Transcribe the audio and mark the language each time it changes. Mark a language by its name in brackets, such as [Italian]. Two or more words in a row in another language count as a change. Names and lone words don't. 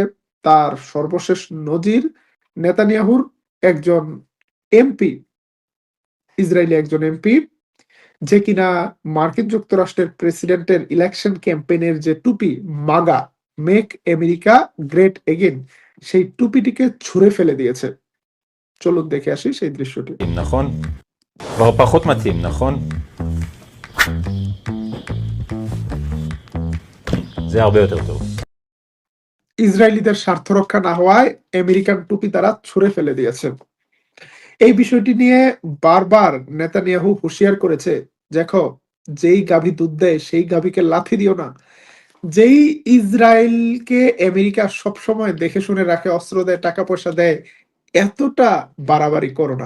[Bangla] তার সর্বশেষ নজির নেতানিয়াহুর একজন এমপি, ইসরায়েলি একজন এমপি, যে কিনা মার্কিন যুক্তরাষ্ট্রের প্রেসিডেন্টের ইলেকশন ক্যাম্পেইনের যে টুপি মাগা, [English] Make America Great Again, [Bangla] সেই টুপিটিকে ছুঁড়ে ফেলে দিয়েছে। চলুন দেখে আসি সেই দৃশ্যটি। [Hebrew] נכון? כבר פחות מתאים, נכון? זה הרבה יותר טוב. [Bangla] ইসরায়েলিদের স্বার্থ রক্ষা না হওয়ায় আমেরিকান টুপি তারা ছুঁড়ে ফেলে দিয়েছে। এই বিষয়টি নিয়ে বারবার নেতানিয়াহু হুঁশিয়ার করেছে, দেখো, যেই গাভী দুধ দেয় সেই গাভীকে লাথি দিও না। যেই ইসরায়েলকে আমেরিকা সবসময় দেখে শুনে রাখে, অস্ত্র দেয়, টাকা পয়সা দেয়, এতটা বাড়াবাড়ি করো না।